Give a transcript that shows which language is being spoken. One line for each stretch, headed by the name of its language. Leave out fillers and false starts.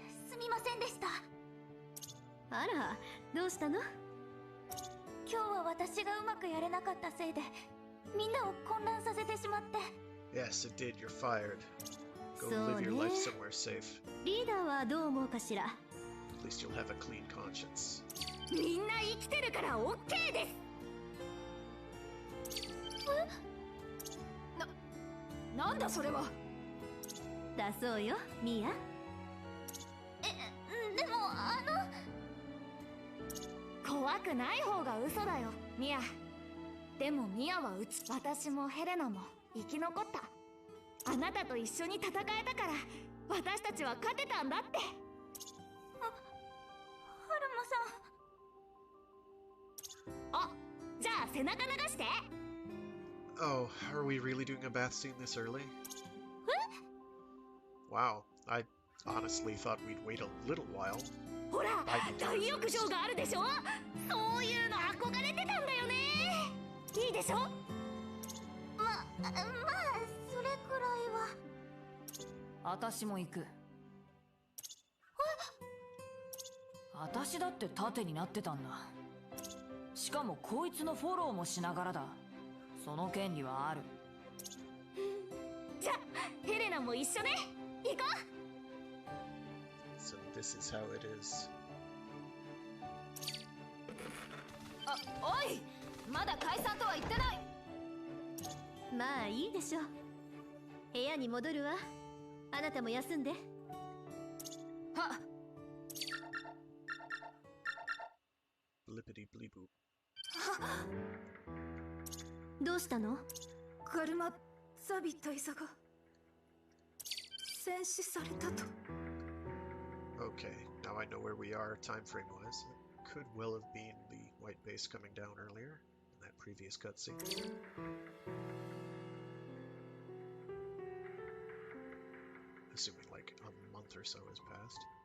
Japanese: すみませんでした。あら、どうしたの？今日は私がうまくやれなかったせいでみんなを混乱させてしまって。
English: Yes, it did. You're fired. Go So live your life
Japanese: ne.
English: somewhere safe.
Japanese: リーダーはどう思うかしら。
English: At least you'll have a clean conscience.
Japanese: みんな生きてるから OK です。なんだそれは。だそうよ、ミア。でも怖くない方が嘘だよミア。でもミアは私もヘレナも生き残った。あなたと一緒に戦えたから私たちは勝てたんだって。はるまさん。あ、じゃあ背中流して。
English: Oh, are we really doing a bath scene this early? Wow, I honestly thought we'd wait a little while.
Japanese: ほら、大浴場があるでしょ。そういうの憧れてたんだよね。いいでしょ。まあそれくらいは。私も行く。私だって盾になってたんだ。しかもこいつのフォローもしながらだ。その権利はある。じゃあヘレナも一緒ね。行こう。
English: So this is how it is.
Japanese: あ、おい、まだ解散とは言ってない。まあいいでしょう。部屋に戻るわ。あなたも休んで。はっ。
English: Blippity bleep boop.
Japanese: どうしたの？ガルマザビ大佐が戦死されたと。
English: Okay, now I know where we are time frame wise. It could well have been the white base coming down earlier in that previous cutscene. Assuming like a month or so has passed.